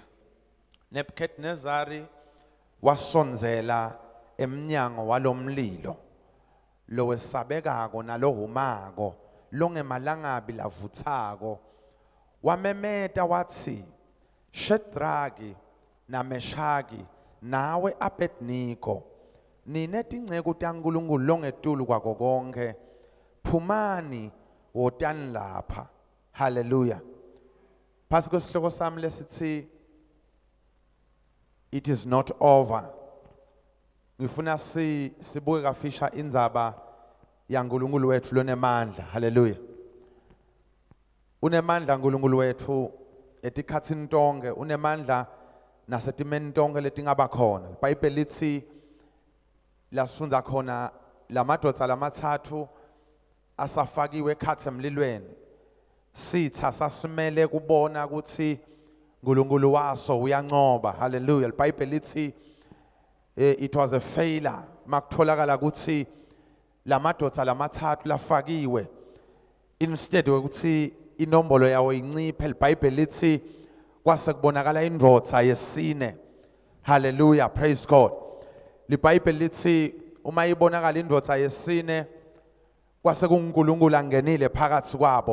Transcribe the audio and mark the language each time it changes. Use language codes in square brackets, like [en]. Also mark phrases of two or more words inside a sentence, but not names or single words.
[ss] Nebuchadnezzar wasonzela emnyango walomlilo lo wesabekako nalohumako longemalangabi lavuthako wamemeta wathi Shedraki na Meshaki nawe Abednego nine tingceku taNkulunkulu longetulu kwako konke phumani wotani lapha. Hallelujah. Phasi kwesihloko sami lesithi [en] it is not over. [ss] Ngifuna sibuke kafisha indzaba yaNkulunkulu wethu lonemandla. Hallelujah. Unemandla uNkulunkulu wethu etikhatsini tonke, unemandla nasetimeni tonke letingaba khona. iBhayibheli lithi lasifundza khona lamadodza lamathathu asafakiwe ekhatsi emlilweni sitha sasimele kubona ukuthi uNkulunkulu waso uyancoba. Hallelujah. iBhayibheli lithi [en] it was a failure [ss] makutholakala ukuthi lamadodza lamathathu lafakiwe instead ukuthi inombolo yawo inciphe. iBhayibheli lithi kwase kubonakala indvodza yesine. [en] Hallelujah, praise God. [ss] iBhayibheli lithi uma ibonakala indvodza yesine kwase kuNkulunkulu angenile phakathi kwabo.